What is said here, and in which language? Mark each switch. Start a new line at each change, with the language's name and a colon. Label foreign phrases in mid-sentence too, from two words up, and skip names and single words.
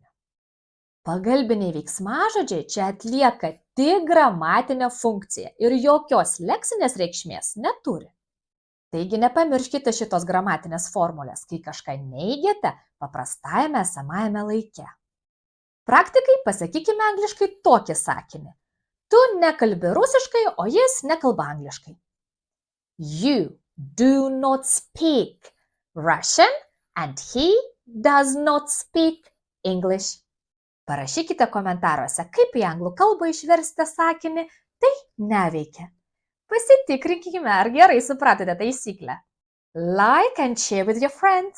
Lithuanian: Pagalbiniai veiksmažodžiai čia atlieka tik gramatinę funkciją ir jokios leksinės reikšmės neturi. Taigi nepamirškite šitos gramatinės formulės, kai kažką neigiate paprastajame esamajame laike. Praktikai pasakykime angliškai tokį sakinį. Tu nekalbi rusiškai, o jis nekalba angliškai.
English: You do not speak Russian and he does not speak English.
Lithuanian: Parašykite komentaruose, kaip į anglų kalbą išversite sakinį, tai neveikia. Pasitikrinkime, ar gerai supratote taisyklę.
English: Like and share with your friends.